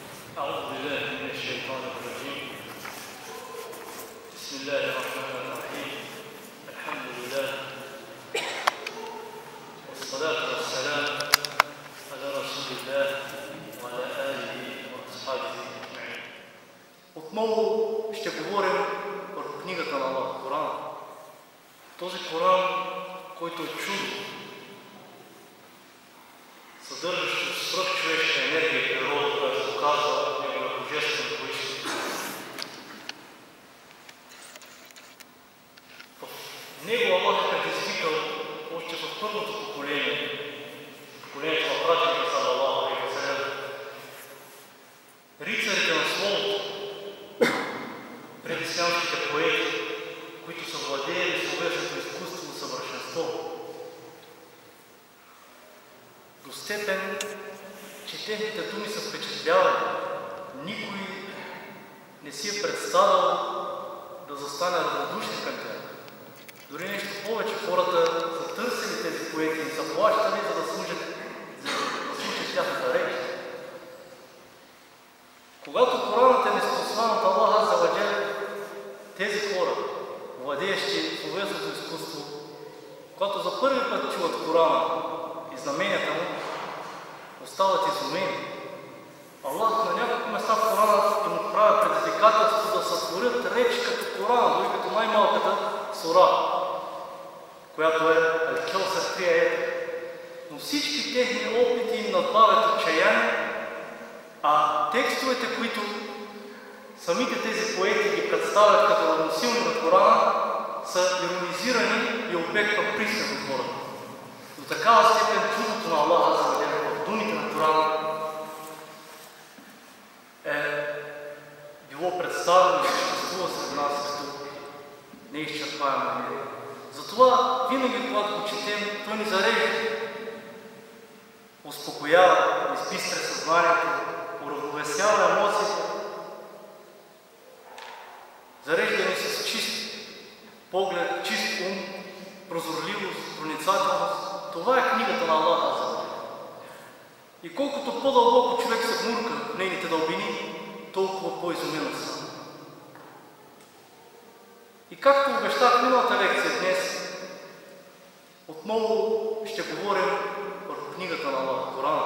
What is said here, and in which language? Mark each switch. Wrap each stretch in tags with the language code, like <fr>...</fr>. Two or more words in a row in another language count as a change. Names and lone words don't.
<ar>أعوذ بالله من الشيطان الرجيم. بسم الله الرحمن الرحيم. الحمد لله والصلاة والسلام على رسول الله وعلى آله وأصحابه أجمعين.</ar> <bg>Отново ще говорим върху книгата на Аллах, Корана. Този Коран, който е чудо, съдържащ свръхчовешка енергия и природа, която доказва неговия божествен произход. В него Аллах е предизвикал още в първото поколение, поколението на пратеника</bg> <ar>صلى الله عليه وسلم,</ar> <bg>рицарите на словото, предислямските поети, които са владеели словесното изкуство до съвършенство, до степен, че техните думи са впечатлявали. Никой не си е представил да застане равнодушен към тях. Дори нещо повече, хората са търсили тези поети и са плащали, за да слушат тяхната реч. Когато Коранът е неспослан от Аллах</bg> <ar>عز وجل,</ar> <bg>тези хора, владеещи словесното изкуство, когато за първи път чуват Корана и знаменията му, остават изумени. Аллах на няколко места в Корана им отправя предизвикателство да сътворят реч като Корана, дори като най-малката сура, която е Ал-Каусар 3 аета. Но всички техни опити им надбавят отчаяние, а текстовете, които самите тези поети ги представят като равносилни на Корана, са иронизирани и обект на присмех от хората. До такава степен чудото на Аллах</bg> <ar>عز وجل</ar> <bg>в думите на Корана е било представено и съществува сред нас като неизчерпаема енергия. Затова винаги, когато го четем, той ни зарежда, успокоява, избистря съзнанието, уравновесява емоциите, зарежда ни с чист поглед, чист ум, прозорливост, проницателност. Това е книгата на Аллах</bg> <ar>عز وجل.</ar> <bg>И колкото по-дълбоко човек се вмурка в нейните дълбини, толкова по-изумен става. И както обещах миналата лекция днес, отново ще говорим върху книгата на Аллах, Корана.</bg>